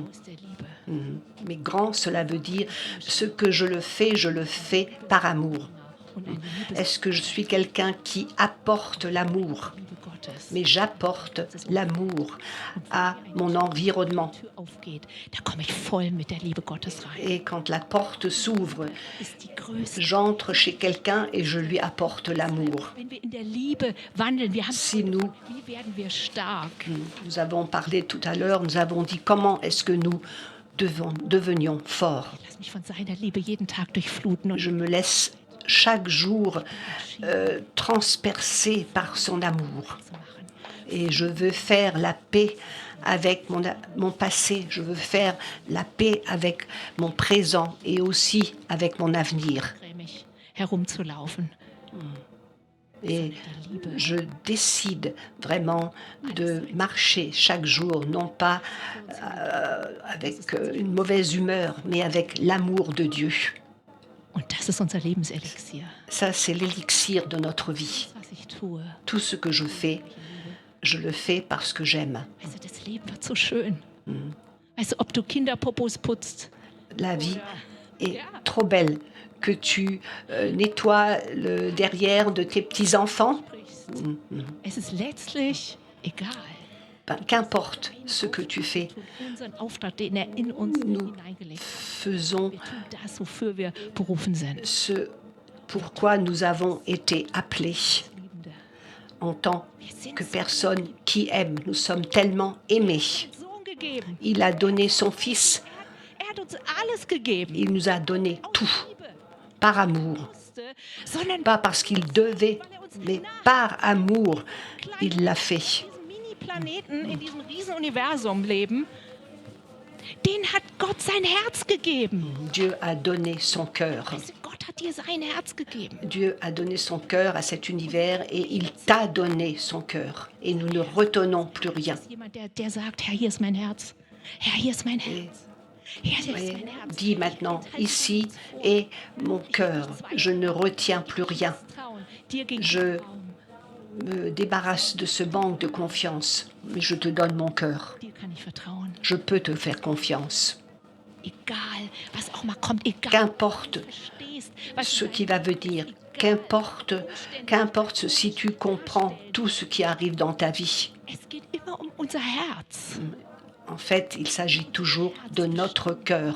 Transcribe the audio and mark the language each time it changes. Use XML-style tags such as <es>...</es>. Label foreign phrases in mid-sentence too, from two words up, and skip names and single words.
<de>der Liebe.</de> <fr>Mais grand, cela veut dire ce que je le fais par amour.</fr> <de>Und eine</de> <fr>Est-ce que je suis quelqu'un qui apporte l'amour?</fr> <de>Liebe Gottes.</de> <fr>Mais j'apporte l'amour à mon environnement.</fr> <de>Die Tür aufgeht, da komme ich voll mit der Liebe Gottes rein.</de> <fr>Et quand la porte s'ouvre,</fr> <de>Ist die Größe.</de> <fr>j'entre chez quelqu'un et je lui apporte l'amour.</fr> <de>Wenn wir in der Liebe wandeln, wir haben</de> <fr>Si nous,</fr> <de>wie werden wir stark?</de> <fr>nous avons parlé tout à l'heure, nous avons dit comment est-ce que nous devenions forts.</fr> <de>Lass mich von seiner Liebe jeden Tag durchfluten und</de> <fr>Je me laisse chaque jour transpercer par son amour.</fr> <de>zu machen.</de> <fr>Et je veux faire la paix avec mon passé, je veux faire la paix avec mon présent et aussi avec mon avenir.</fr> <de>Grämig herumzulaufen.</de> <fr>Et je décide vraiment de marcher chaque jour, non pas avec une mauvaise humeur, mais avec l'amour de Dieu.</fr> <de>Und das ist unser Lebenselixier.</de> <fr>Ça, c'est l'élixir de notre vie.</fr> <de>Was ich tue.</de> <fr>Tout ce que je le fais parce que j'aime.</fr> <de>Weißt du, das Leben wird so schön. Weißt du, ob du Kinderpopos putzt,</de> <fr>La vie est trop belle que tu nettoies le derrière de tes petits-enfants.</fr> <de>es ist letztlich egal.</de> <fr>Ben, qu'importe ce que tu fais,</fr> <de>Unseren Auftrag, den er in uns hineingelegt hat.</de> <fr>faisons</fr> <de>Wir tun das, wofür wir berufen sind.</de> <fr>ce pourquoi nous avons été appelés</fr> <de>Liebende.</de> <fr>en tant que personnes qui aiment. Nous sommes tellement aimés.</fr> <de>Sohn gegeben.</de> <fr>Il a donné son Fils,</fr> <de>Er hat uns alles gegeben.</de> <fr>il nous a donné tout,</fr> <de>Liebe</de> <fr>par amour.</fr> <de>musste, sondern</de> <fr>Pas parce qu'il devait, mais par amour, il l'a fait.</fr> <de>diesen Mini-Planeten in diesem Riesenuniversum leben, den hat Gott sein Herz gegeben.</de> <fr>Dieu a donné son cœur.</fr> <de>Also Gott hat dir sein Herz gegeben.</de> <fr>Dieu a donné son cœur à cet univers et il t'a donné son cœur. Et nous ne retenons plus rien.</fr> <de>Jemand, der sagt, Herr, hier ist mein Herz. Herr, hier ist mein Herz. Herr, hier ist</de> <fr>Et</fr> <de>mein Herz.</de> <fr>dis maintenant, ici est mon cœur. Je ne retiens plus rien.</fr> <de>Trauen, dir gegenüber</de> <fr>Je</fr> <de>Raum.</de> <fr>me débarrasse de ce manque de confiance. Mais je te donne mon cœur.</fr> <de>Dir kann ich vertrauen.</de> <fr>Je peux te faire confiance.</fr> <de>Egal, was auch mal kommt, egal,</de> <fr>Qu'importe</fr> <de>was du verstehst, was</de> <fr>ce</fr> <de>du</de> <fr>qui va venir. Qu'importe si tu comprends tout ce qui arrive dans ta vie.</fr> <de>Es geht immer um unser Herz.</de> <fr>En fait, il s'agit toujours de notre cœur.</fr>